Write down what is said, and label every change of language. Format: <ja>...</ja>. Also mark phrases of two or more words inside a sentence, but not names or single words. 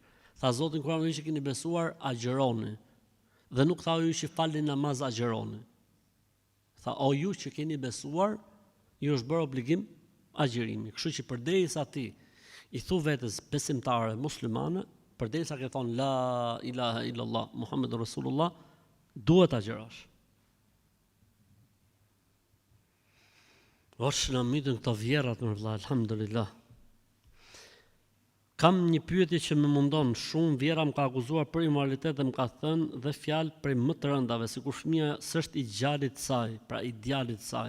<sq>Tha Zoti në Kur'an, o ju që keni besuar, agjëroni. Dhe nuk tha o ju që falni namaz, agjëroni. Tha o ju që keni besuar, ju është bërë obligim agjërimi. Kështu që përderisa ti I thu vetes besimtare muslimane, përderisa ke thonë</sq> <ar>لا إله إلا الله محمد رسول الله,</ar> <sq>duhet agjërosh. Osh në mitën këto vjerat në vëlla, alhamdulillah. Kam një pyetje që më mundon, shumë vjera më ka akuzuar për imoralitet dhe më ka thënë dhe fjalë prej më të rëndave, sikur fëmia s'është I gjalit saj, pra I djalit saj.</sq>